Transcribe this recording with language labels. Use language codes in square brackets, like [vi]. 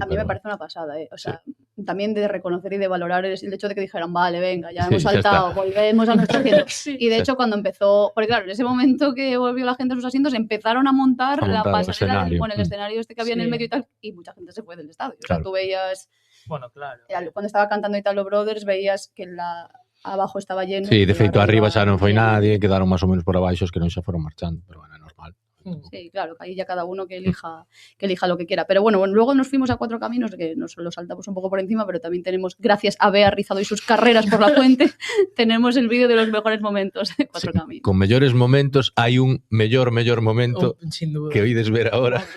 [es] A mí me parece una pasada, O sea, también de reconocer y de valorar el hecho de que dijeran, vale, venga, ya hemos saltado, volvemos a nuestro asiento. Y de hecho, cuando empezó, porque claro, en ese momento que volvió la gente a sus asientos, empezaron a montar la pasarela, el escenario este que había en el medio y tal, y mucha gente se fue del estadio. O sea, tú veías... Bueno, claro. Cuando estaba cantando Italo Brothers, veías que abajo estaba lleno. [gl] Sí, de feito arriba xa non foi nadie, quedaron máis ou menos por abaixo, os que non xa foron marchando, pero bueno, é normal. [es] Sí, claro, que ahí ya cada uno que elija lo que quiera. Pero bueno, luego nos fuimos a Cuatro Caminos, que nos lo saltamos un poco por encima, pero también tenemos, gracias a Bea Rizado y sus carreras por la fuente, tenemos el vídeo de los mejores momentos de Cuatro Caminos. [gl] Con mellores momentos, hai un mellor momento que oídes ver ahora.